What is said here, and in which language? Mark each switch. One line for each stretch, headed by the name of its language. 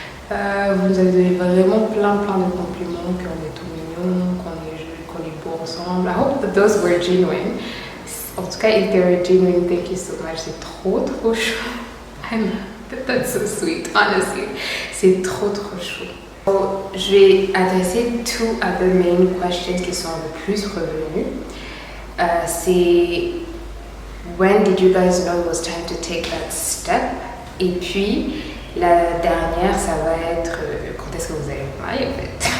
French: Vous nous avez donné vraiment plein de compliments, qu'on est tout mignon, qu'on est beau ensemble.
English: I hope that those were genuine.
French: En tout cas,
English: if they were genuine, thank you so much.
French: C'est trop chou.
English: That's so sweet, honestly.
French: C'est trop chou.
English: So,
French: je vais adresser
English: two other main questions
French: qui sont le plus revenus. C'est
English: when did you guys know it was time to take that step?
French: Et puis la dernière, ça va être quand est-ce que vous allez vous marier en fait.